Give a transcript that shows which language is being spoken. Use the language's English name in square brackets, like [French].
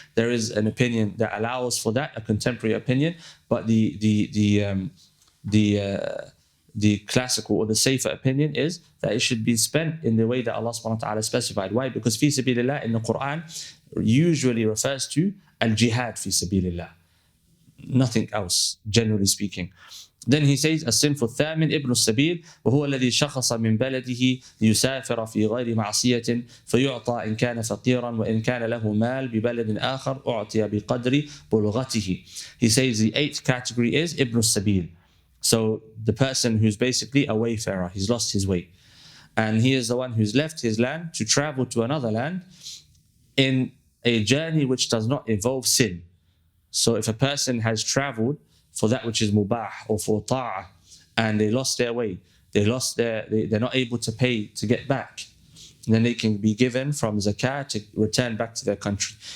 [English] There is an opinion that allows for that, a contemporary opinion, but the classical or the safer opinion is that it should be spent in the way that Allah subhanahu wa ta'ala specified. Why? Because fi sabilillah in the Quran usually refers to al-jihad fi sabilillah, nothing else, generally speaking. Then he says [Arabic] الصنف الثامن ابن السبيل وهو الذي شخص من بلده ليسافر في غير معصية فيعطى إن كان فقيرا وإن كان له مال ببلد آخر أعطي بقدر بلغته. [English] He says the eighth category is ابن السبيل. So the person who's basically a wayfarer, he's lost his way. And he is the one who's left his land to travel to another land in a journey which does not involve sin. So if a person has traveled for that which is mubah or for ta'ah and they lost their way, they're not able to pay to get back, then they can be given from zakat to return back to their country.